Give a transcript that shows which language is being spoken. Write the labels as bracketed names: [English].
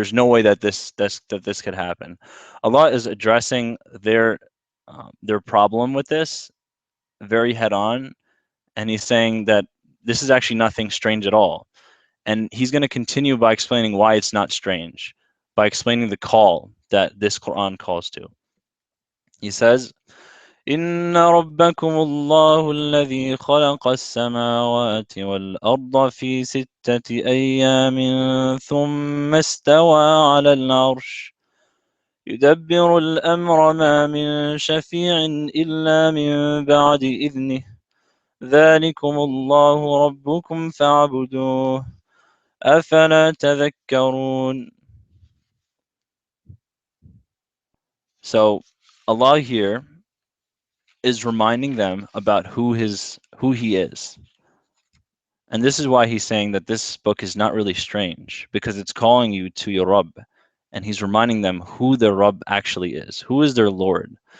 [English] There's no way that this could happen. Allah is addressing their problem with this very head on, and he's saying that this is actually nothing strange at all. And he's going to continue by explaining why it's not strange, by explaining the call that this Quran calls to. He says, [Arabic] إن ربكم الله الذي خلق السماوات والأرض في 6 أيام ثم استوى على العرش يدبر الأمر ما من شفيع إلا من بعد إذنه ذلكم الله ربكم فاعبدوه أفلا تذكرون. [English] So Allah here is reminding them about who he is. And this is why he's saying that this book is not really strange, because it's calling you to your Rabb, and he's reminding them who their Rabb actually is. Who is their Lord?